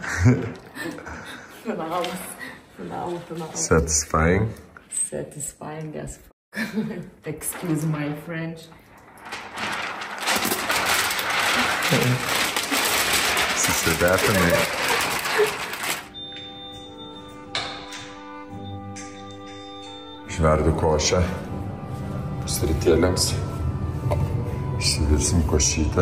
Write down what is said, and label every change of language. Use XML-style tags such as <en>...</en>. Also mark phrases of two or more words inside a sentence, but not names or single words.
<lt>Finalas.</lt> <en>Satisfying. Satisfying as fuck. Excuse my French.</en> <lt>Susidėtinai. Žverdu košę. Pusrytėliams. Išsivirsim košytę.</lt>